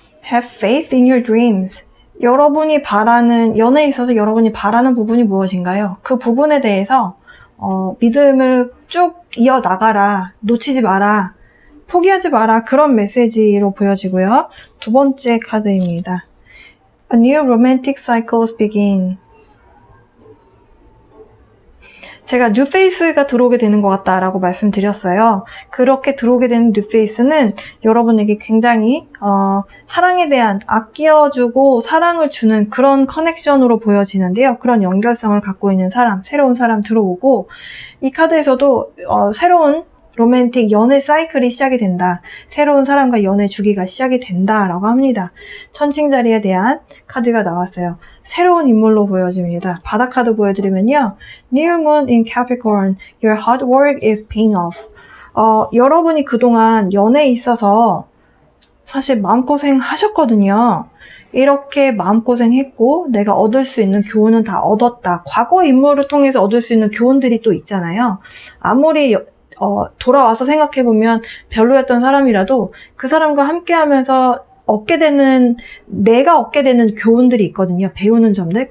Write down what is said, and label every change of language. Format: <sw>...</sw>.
<en>Have faith in your dreams.</en> <ko>여러분이 바라는, 연애에 있어서 여러분이 바라는 부분이 무엇인가요? 그 부분에 대해서 믿음을 쭉 이어나가라, 놓치지 마라, 포기하지 마라, 그런 메시지로 보여지고요. 두 번째 카드입니다.</ko> <en>A new romantic cycles begin.</en> <ko>제가 뉴페이스가 들어오게 되는 것 같다라고 말씀드렸어요. 그렇게 들어오게 되는 뉴페이스는 여러분에게 굉장히 사랑에 대한 아껴주고 사랑을 주는 그런 커넥션으로 보여지는데요. 그런 연결성을 갖고 있는 사람, 새로운 사람 들어오고, 이 카드에서도 새로운 로맨틱 연애 사이클이 시작이 된다. 새로운 사람과 연애 주기가 시작이 된다라고 합니다. 천칭자리에 대한 카드가 나왔어요. 새로운 인물로 보여집니다. 바닥 카드 보여드리면요.</ko> <en>New Moon in Capricorn, your hard work is paying off.</en> <ko>여러분이 그동안 연애에 있어서 사실 마음고생 하셨거든요. 이렇게 마음고생했고 내가 얻을 수 있는 교훈은 다 얻었다. 과거 인물을 통해서 얻을 수 있는 교훈들이 또 있잖아요. 아무리 돌아와서 생각해보면 별로였던 사람이라도 그 사람과 함께하면서 내가 얻게 되는 교훈들이 있거든요. 배우는 점들.</ko>